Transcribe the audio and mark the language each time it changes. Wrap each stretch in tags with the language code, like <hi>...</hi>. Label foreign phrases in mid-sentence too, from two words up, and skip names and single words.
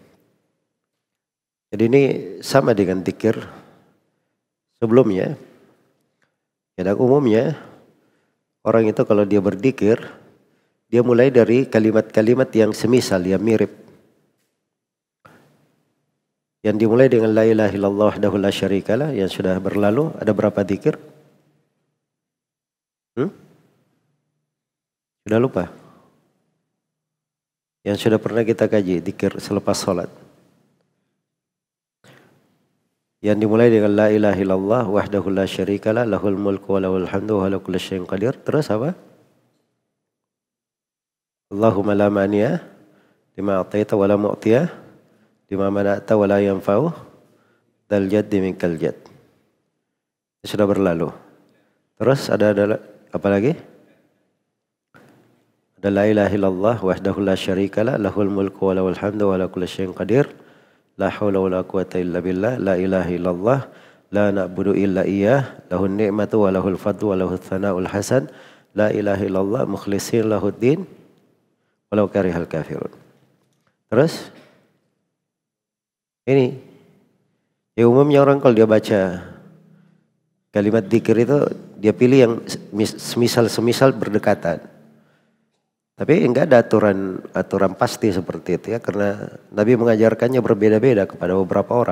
<id>Jadi ini sama dengan dzikir sebelumnya. Dan umumnya orang itu kalau dia berzikir, dia mulai dari kalimat-kalimat yang semisal, yang mirip. Yang dimulai dengan</id> <ar>لا إله إلا الله وحده لا شريك له</ar> <id>yang sudah berlalu, ada berapa dzikir? Sudah lupa? Yang sudah pernah kita kaji, dzikir selepas sholat.</id> <ar>Yang dimulai dengan لا إله إلا الله وحده لا شريك له له الملك وله الحمد وعلى كل شيء قدير. Terus apa? اللهم لا مانع لما أعطيت ولا معطي لما منعت ولا ينفع ذا الجد منك الجد.</ar> <id>Sudah berlalu. Terus ada apa lagi?</id> <ar>Ada لا إله إلا الله وحده لا شريك له له الملك وله الحمد وعلى كل شيء قدير. لا حول ولا قوة إلا بالله، لا إله إلا الله، لا نعبد إلا إياه، له النعمة وله الفضل وله الثناء الحسن، لا إله إلا الله مخلصين له الدين، ولو كره الكافرون.</ar> <id>Terus, ini, ya umumnya orang kalau dia baca kalimat dzikir itu, dia pilih yang semisal berdekatan. Tapi enggak ada aturan pasti seperti itu ya, karena Nabi mengajarkannya berbeda-beda kepada beberapa orang.</id>